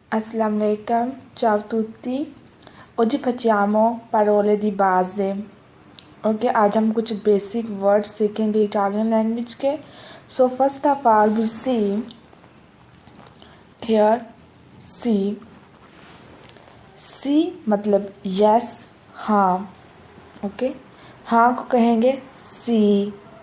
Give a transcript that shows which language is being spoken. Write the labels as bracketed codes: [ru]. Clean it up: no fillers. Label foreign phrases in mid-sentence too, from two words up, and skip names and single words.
[ar] السلام عليكم, [it] ciao a tutti. Oggi facciamo parole di base. [ur] اوکے آج ہم کچھ [en] basic word [ur] سیکھیں گے [en] Italian language [ur] کے. [en] so first of all we see here सी मतलब यस हाँ. [ur] اوکے ہاں کو کہیں گے سی.